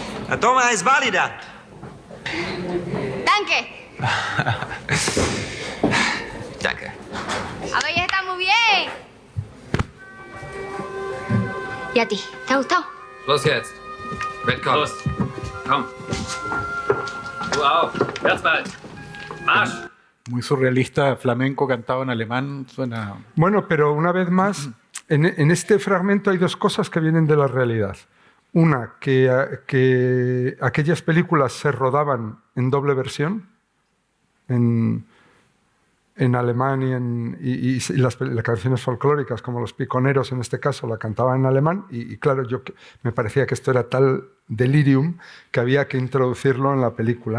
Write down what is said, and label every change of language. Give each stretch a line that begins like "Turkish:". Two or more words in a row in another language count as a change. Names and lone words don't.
Spanish: Toma, es válida.
German: Danke. Danke.
Spanish: Aber ya está muy bien. ¿Y a ti? ¿Te ha gustado?
German: Los jetzt. Red komm. Los. Komm. Du auch. Herzbald. Marsch.
Spanish: Muy surrealista, flamenco cantado en alemán, suena... Bueno, pero una vez más, en este fragmento hay dos cosas que vienen de la realidad. Una, que aquellas películas se rodaban en doble versión, en alemán y las canciones folclóricas, como Los Piconeros en este caso, la cantaban en alemán y claro, me parecía que esto era tal delirium que había que introducirlo en la película.